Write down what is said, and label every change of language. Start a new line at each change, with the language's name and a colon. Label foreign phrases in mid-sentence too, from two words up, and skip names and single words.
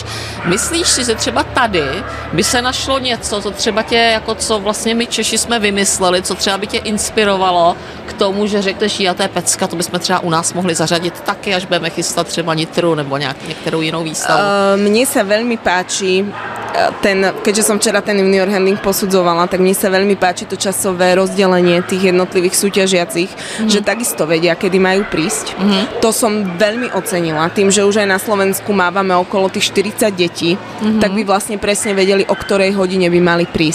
Czech: Myslíš si, že třeba tady by se našlo něco, co třeba tě, jako co vlastně my Češi jsme vymysleli, co třeba by tě inspirovalo k tomu, že řekneš, to je pecka, to bychom třeba u nás mohli zařadit taky, až budeme chystat třeba Nitru nebo některou jinou výstavu.
Slovak: Mne sa veľmi páči keďže som včera ten
English: junior handling
Slovak: posudzovala, tak mne sa veľmi páči to časové rozdelenie tých jednotlivých súťažiacich, že takisto vedia, kedy majú prísť. To som veľmi ocenila. Tým, že už aj na Slovensku mávame okolo tých 40 detí, tak by vlastne presne vedeli, o ktorej hodine by mali prísť.